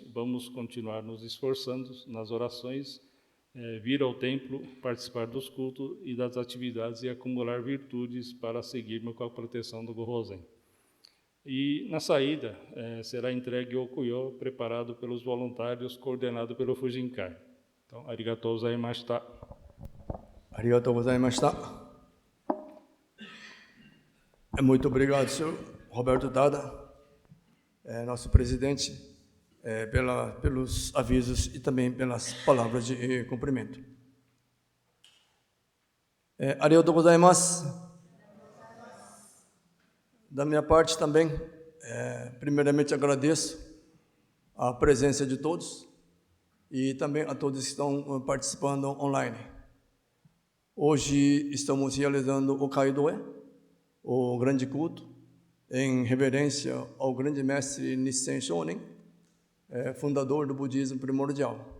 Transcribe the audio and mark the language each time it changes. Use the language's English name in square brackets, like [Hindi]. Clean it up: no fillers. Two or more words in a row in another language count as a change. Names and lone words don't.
[Portuguese] Vamos continuar nos esforçando nas orações, vir ao templo, participar dos cultos e das atividades e acumular virtudes para seguirmos com a proteção do Gohozen. E na saída será entregue o Okuyo, preparado pelos voluntários, coordenado pelo Fujinkai. Então, [Japanese] ありがとうございました. ありがとうございました. [Portuguese] Muito obrigado, senhor Roberto Tada, nosso presidente, pelos avisos e também pelas palavras de cumprimento. [Japanese] ありがとうございます. [Portuguese] Da minha parte também, primeiramente agradeço a presença de todos e também a todos que estão participando online. Hoje estamos realizando o Kaidoe, o grande culto, em reverência ao grande mestre Nissen Shonin, fundador do budismo primordial.